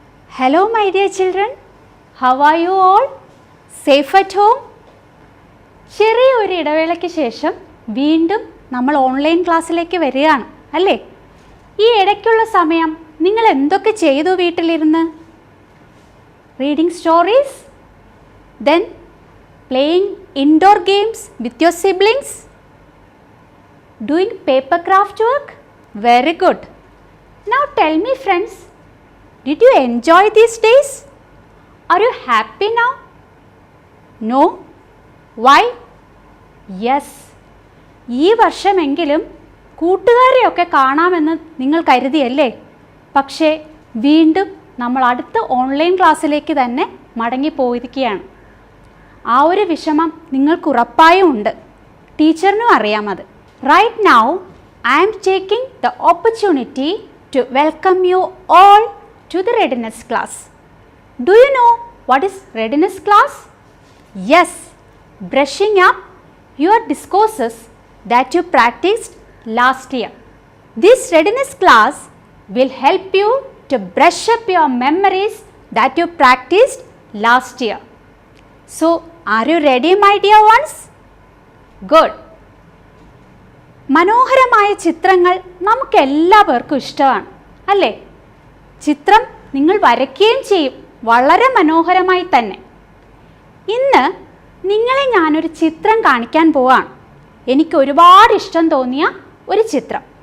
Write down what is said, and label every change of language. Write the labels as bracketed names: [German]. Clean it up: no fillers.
[English] Hello my dear children, how are you all? Safe at home? [Malayalam] ചെറിയ ഒരു ഇടവേളയ്ക്ക് ശേഷം വീണ്ടും നമ്മൾ ഓൺലൈൻ ക്ലാസ്സിലേക്ക് വരികയാണ് അല്ലേ? ഈ ഇടയ്ക്കുള്ള സമയം നിങ്ങൾ എന്തൊക്കെ ചെയ്തു വീട്ടിലിരുന്ന്? [English] Reading stories, then playing indoor games with your siblings, doing paper craft work? Very good. Now tell me friends, did you enjoy these days? Are you happy now? No? Why? Yes. [Malayalam] ഈ വർഷമെങ്കിലും കൂട്ടുകാരെയൊക്കെ കാണാമെന്ന് നിങ്ങൾ കരുതിയല്ലേ? പക്ഷേ വീണ്ടും നമ്മൾ അടുത്ത online ക്ലാസ്സിലേക്ക് തന്നെ മടങ്ങിപ്പോയിരിക്കുകയാണ്. ആ ഒരു വിഷമം നിങ്ങൾക്ക് ഉറപ്പായും ഉണ്ട്. ടീച്ചറിനും അറിയാം അത്. [English] Right now, I am taking the opportunity to welcome you all to the readiness class. Do you know what is readiness class? Yes, brushing up your discourses that you practiced last year. This readiness class will help you to brush up your memories that you practiced last year. So, are you ready my dear ones? Good. [Malayalam] മനോഹരമായ ചിത്രങ്ങൾ നമുക്ക് എല്ലാവർക്കും ഇഷ്ടമാണ് അല്ലേ? ചിത്രം നിങ്ങൾ വരയ്ക്കുകയും ചെയ്യും വളരെ മനോഹരമായി തന്നെ. ഇന്ന് നിങ്ങളെ ഞാനൊരു ചിത്രം കാണിക്കാൻ പോവാണ്. എനിക്ക് ഒരുപാട് ഇഷ്ടം തോന്നിയ ഒരു ചിത്രം.